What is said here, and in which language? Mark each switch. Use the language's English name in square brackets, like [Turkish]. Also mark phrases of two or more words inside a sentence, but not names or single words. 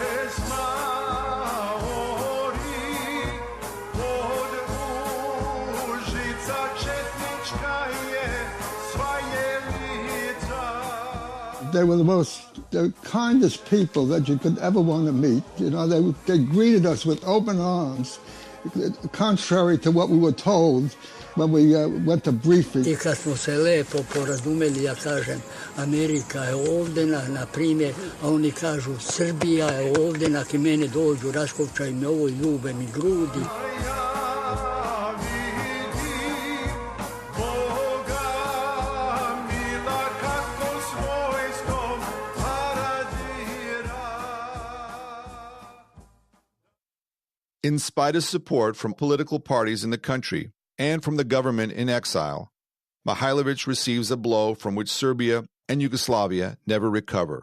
[English] They were the kindest people that you could ever want to meet. You know, they greeted us with open arms, contrary to what we were told when we went to briefing. [Serbian] I kad smo se lepo porazumeli, ja kažem, Amerika je ovde, na primjer, a oni kažu, Srbija je ovde, nakon mene dođu, raskopčaju me ovo, ljube mi grudi. [English] In spite of support from political parties in the country and from the government in exile, Mihailović receives a blow from which Serbia and Yugoslavia never recover.